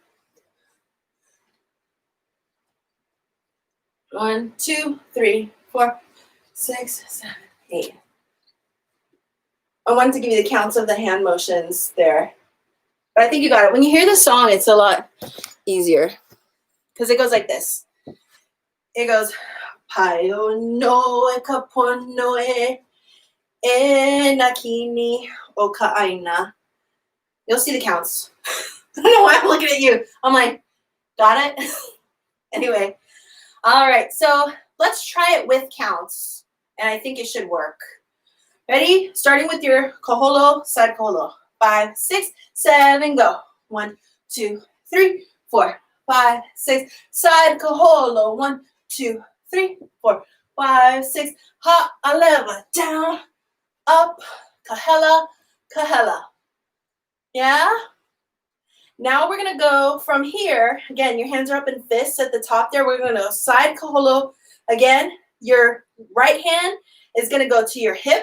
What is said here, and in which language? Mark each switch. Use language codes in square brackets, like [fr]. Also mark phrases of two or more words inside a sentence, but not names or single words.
[en] 1, 2, 3, 4, 6, 7, 8. I wanted to give you the counts of the hand motions there. But I think you got it. When you hear the song, it's a lot easier. Because it goes like this. It goes, [haw] Paio no e kapono e na kini o ʻaina. [en] You'll see the counts. I don't know why I'm looking at you. I'm like, got it? Anyway. All right, so let's try it with counts, and I think it should work. Ready? Starting with your kaholo, side kaholo. 5, 6, 7, go. 1, 2, 3, 4, 5, 6. Side kaholo. 1, 2, 3, 4, 5, 6. [haw] Ha aleva. [en] Down, up, [haw] kahela, kahela. [en] Yeah? Now we're going to go from here. Again, your hands are up in fists at the top there. We're going to go side kaholo. Again, your right hand is going to go to your hip.